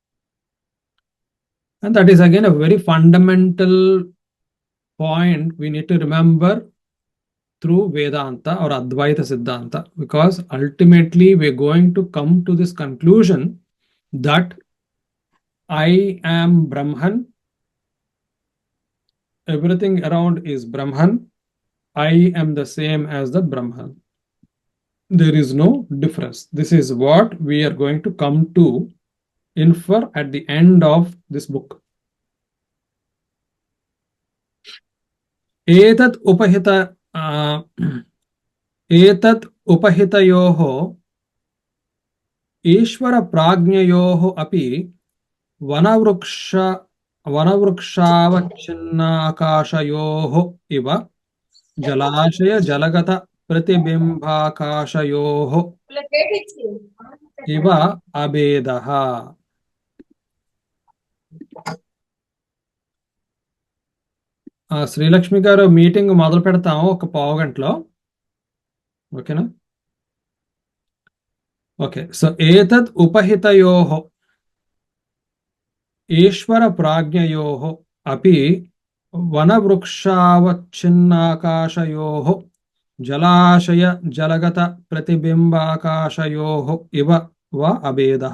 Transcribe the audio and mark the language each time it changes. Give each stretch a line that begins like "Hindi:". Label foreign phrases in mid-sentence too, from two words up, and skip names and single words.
English: And that is again a very fundamental point we need to remember through Vedanta or Advaita Siddhanta, because ultimately we're going to come to this conclusion that I am Brahman, everything around is Brahman, I am the same as the Brahman. There is no difference. This is what we are going to come to infer at the end of this book.
Sanskrit: एतत् उपहितयोः ईश्वरप्राज्ञयोः अपि वनवृक्षावच्छिन्नाकाशयोः इव जलाशय जलगत प्रतिबिम्बाकाशयोः इव अभेदः.
Telugu: శ్రీలక్ష్మి గారు మీటింగ్ మొదలు పెడతాము ఒక పావు గంటలో, ఓకేనా?
English: okay, so
Sanskrit: ఏతద్ ఉపహితయోః ఈశ్వర ప్రాజ్ఞయోః అపి వనవృక్షావచ్ఛిన్నాకాశయోః జలాశయ జలగత ప్రతిబింబాకాశయోః ఇవ వ అభేదః.